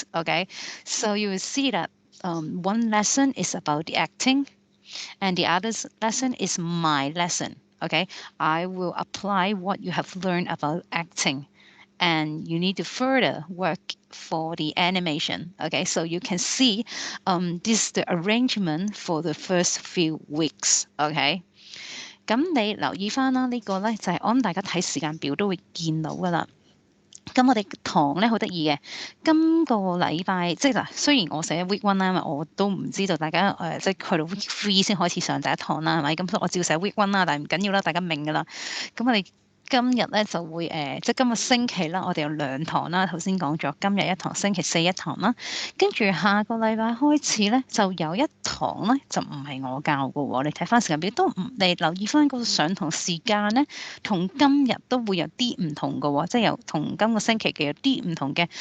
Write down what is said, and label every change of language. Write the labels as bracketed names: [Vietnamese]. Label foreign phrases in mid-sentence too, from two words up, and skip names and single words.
[English] Okay, so you will see that one lesson is about the acting and the other lesson is my lesson. Okay, I will apply what you have learned about acting and you need to further work for the animation. Okay, so you can see this is the arrangement for the first few weeks. [Cantonese] Okay, 咁你留意翻啦，呢個咧就係我諗大家睇時間表都會見到噶啦。咁我哋堂咧好得意嘅，今個禮拜即係嗱，雖然我寫 [English] week one [Cantonese] 啦，因為我都唔知道大家即係去到 [English] week three [Cantonese] 先開始上第一堂啦，係咪？咁所以我照寫 [English] week one [Cantonese] 啦，但係唔緊要啦，大家明噶啦。咁我哋今日咧就會即係今個星期啦，我哋有2堂啦。頭先講咗今日1堂，星期4 1堂啦。跟住下個禮拜開始咧，就有1堂咧，就唔係我教嘅喎。你睇翻時間表都唔，你留意翻個上堂時間咧，同今日都會有啲唔同嘅喎，即係由同今個星期嘅有啲唔同嘅。